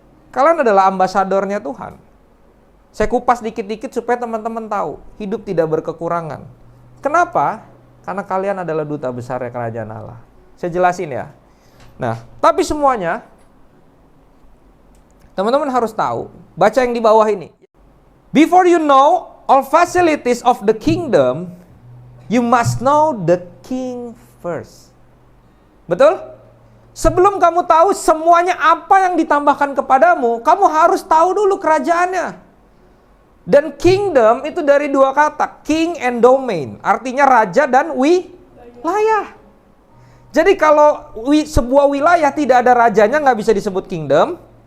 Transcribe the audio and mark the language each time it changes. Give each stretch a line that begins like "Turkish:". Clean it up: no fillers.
Indonesian: Kalian adalah ambasadornya Tuhan. Saya kupas dikit-dikit supaya teman-teman tahu hidup tidak berkekurangan. Kenapa? Karena kalian adalah duta besar kerajaan Allah. Saya jelasin ya. Nah, tapi semuanya teman-teman harus tahu. Baca yang di bawah ini.
English: Before you know all facilities of the kingdom, you must know the king first.
Indonesian: Betul? Sebelum kamu tahu semuanya apa yang ditambahkan kepadamu, kamu harus tahu dulu kerajaannya. Dan kingdom itu dari 2 kata,
English: king and domain,
Indonesian: artinya raja dan wilayah. Jadi kalau sebuah wilayah tidak ada rajanya nggak bisa disebut kingdom.